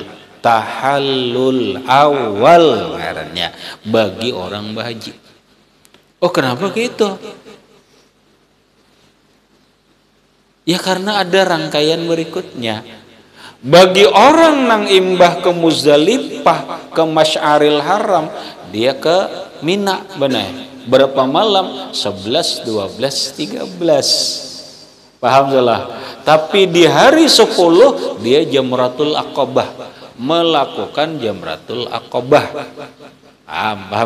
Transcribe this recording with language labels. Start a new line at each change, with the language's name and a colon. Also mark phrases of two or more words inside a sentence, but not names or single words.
Banjar: Tahallul awal ngarannya bagi orang berhaji.
Indonesian: Oh, kenapa gitu? Ya karena ada rangkaian berikutnya.
Banjar: Bagi orang nang imbah ke Muzdalifah, ke Masy'aril Haram, dia ke Mina benar.
Indonesian: Berapa malam? 11, 12, 13. Paham salah? Tapi di hari 10 dia Jamratul Aqabah, melakukan Jamratul Aqabah.